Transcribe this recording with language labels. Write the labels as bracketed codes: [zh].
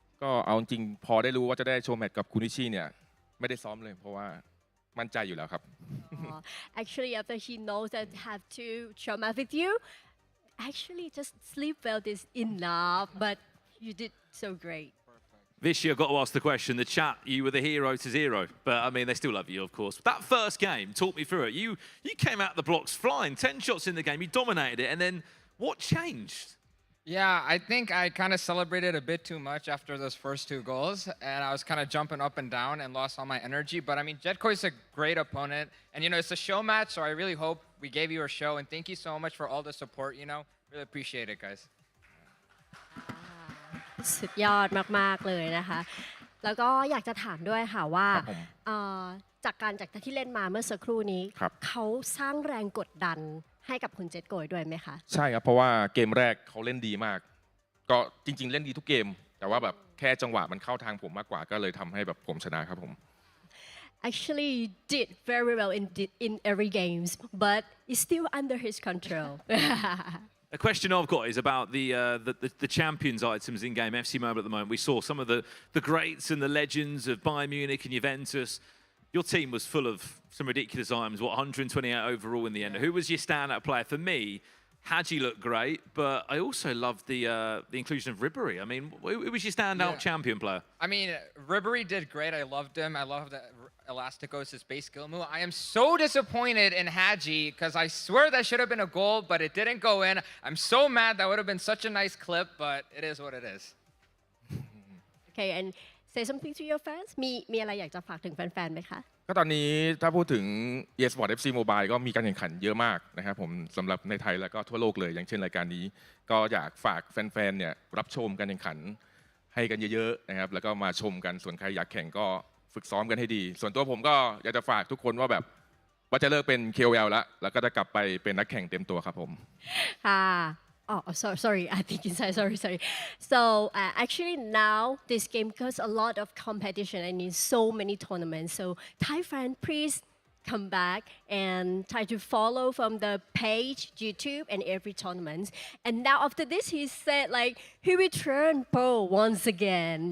[th] ก็เอาจริงพอได้รู้ว่าจะได้โชว์แมตช์กับคุณนิชิเนี่ยไม่ได้ซ้อมเลยเพราะว่ามั่นใจอยู่แล้วครับ [en] Actually after he knows that have to show match with you actually just sleep well is enough but you did so great Vishy, I've got to ask the question. The chat, you were the hero to zero, but I mean, they still love you, of course. That first game, talk me through it. You came out the blocks flying, 10 shots in the game, you dominated it, and then what changed? Yeah, I think I kind of celebrated a bit too much after those first 2 goals, and I was kind of jumping up and down and lost all my energy. But I mean, Jet Koi is a great opponent, and you know, it's a show match, so I really hope we gave you a show. And thank you so much for all the support. You know, really appreciate it, guys. [th] สุดยอดมากๆเลยนะคะแล้วก็อยากจะถามด้วยค่ะว่าจากที่เล่นมาเมื่อสักครู่นี้เขาสร้างแรงกดดันให้กับคุณเจ็ดโกยด้วยไหมคะ ใช่ครับเพราะว่าเกมแรกเขาเล่นดีมากก็จริงๆเล่นดีทุกเกมแต่ว่าแบบแค่จังหวะมันเข้าทางผมมากกว่าก็เลยทำให้แบบผมชนะครับผม [en] Actually you did very well in every games but it's still under his control A question I've got is about the champions items in game FC Mobile at the moment. We saw some of the greats and the legends of Bayern Munich and Juventus. Your team was full of some ridiculous items. 128 overall in the end. Who was your standout player? For me, Hadji looked great, but I also loved the inclusion of Ribéry. I mean, who was your standout champion player? I mean, Ribéry did great. I loved him. I loved Elasticos, his base skill move. I am so disappointed in Hadji because I swear that should have been a goal, but it didn't go in. I'm so mad. That would have been such a nice clip, but it is what it is. Okay, and say something to your fans. [th] มีอะไรอยากจะฝากถึงแฟนๆไหมคะ ก็ตอนนี้ถ้าพูดถึง eSport FC Mobile ก็มีการแข่งขันเยอะมากนะครับผมสำหรับในไทยแล้วก็ทั่วโลกเลยอย่างเช่นรายการนี้ก็อยากฝากแฟนๆเนี่ยรับชมการแข่งขันให้กันเยอะๆนะครับแล้วก็มาชมกันส่วนใครอยากแข่งก็ฝึกซ้อมกันให้ดีส่วนตัวผมก็อยากจะฝากทุกคนว่าแบบว่าจะเลิกเป็น KOL แล้วก็จะกลับไปเป็นนักแข่งเต็มตัวครับผม [en] ค่ะ Oh, sorry. I think inside. Sorry. So actually now this game because a lot of competition and in so many tournaments. So Thai fan, please come back and try to follow from the page, YouTube, and every tournament. And now after this, he said like he returned pro once again.